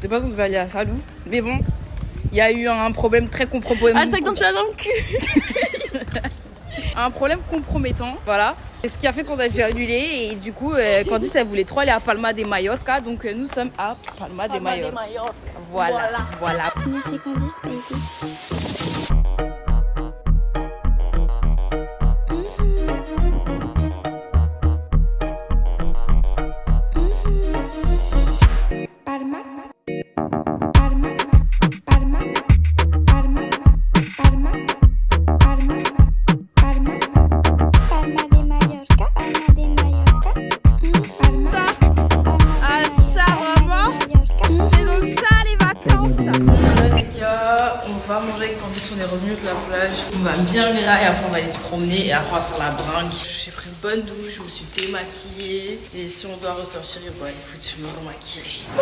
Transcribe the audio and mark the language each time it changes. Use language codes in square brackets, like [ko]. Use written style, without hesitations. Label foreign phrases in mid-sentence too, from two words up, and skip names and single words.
[fr] De base, on devait aller à Salou. Mais bon, il y a eu un problème très compromettant. Ah, t'as que tu l'as dans le cul. Un problème compromettant, voilà. Et ce qui a fait qu'on a dû annuler. Et du coup, Candice, elle voulait trop aller à Palma de Mallorca. Donc, nous sommes à Palma de Mallorca. Voilà. Mais c'est Candice, baby. Palma, Palma, Palma, Palma, Palma, Palma, Palma, Palma de Mallorca, Palma de Mallorca. Palma. C'est donc ça les vacances. Les gars, on va manger avec Candice, on est revenu de la plage. On va bien virer et après on va aller se promener et après on va faire la bringue. J'ai pris une bonne douche, je me suis démaquillée. Et si on doit ressortir, bon écoute, je me remaquillerai.